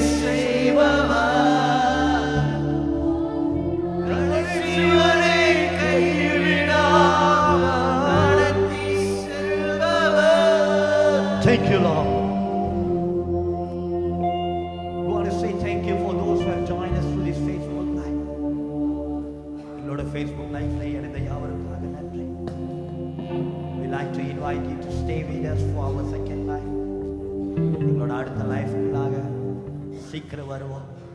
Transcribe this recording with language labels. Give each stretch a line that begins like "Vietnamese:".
Tamil: செய்பவா கடைசி வரை கைவிடாமல் நடத்தி செல்பவா
English: Thank you, Lord. We want to say thank you for those who have joined us through this Facebook Live.
Tamil: எங்களோட Facebook Live-ல இணைந்த யாவருக்காக நன்றி.
English: We like to invite you to stay with us for our second life.
Tamil: எங்களோட அடுத்த லைஃப்க்குள்ளாக சீக்கிரம் வருவோம்.